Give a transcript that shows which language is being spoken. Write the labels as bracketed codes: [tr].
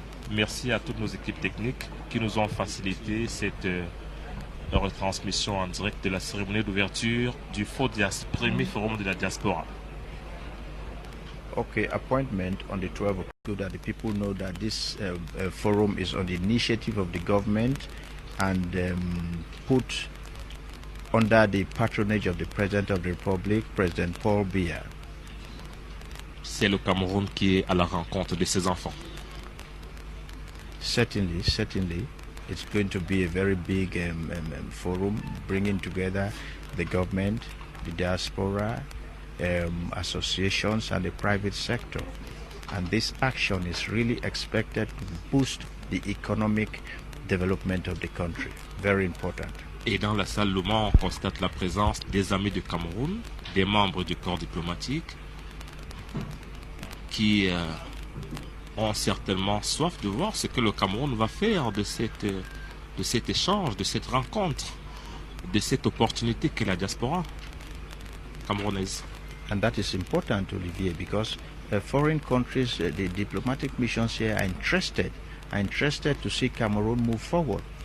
[fr] Merci à toutes nos équipes techniques qui nous ont facilité cette retransmission en direct de la cérémonie d'ouverture du premier forum de la diaspora. [en] Okay, appointment on the 12th of October, that the people know that this forum is on the initiative of the government and put under the patronage of the President of the Republic, President Paul Biya. [fr] C'est le Cameroun qui est à la rencontre de ses enfants. [en] Certainly, it's going to be a very big forum, bringing together the government, the diaspora, associations and the private sector. And this action is really expected to boost the economic development of the country. Very important. [fr] Et dans la salle Louma, on constate la présence des amis du Cameroun, des membres du corps diplomatique qui ont certainement soif de voir ce que le Cameroun va faire de cet échange, de cette rencontre, de cette opportunité qu'est la diaspora camerounaise. [en] And that is important, Olivier, because foreign countries, the diplomatic missions here are interested to see Cameroon move forward.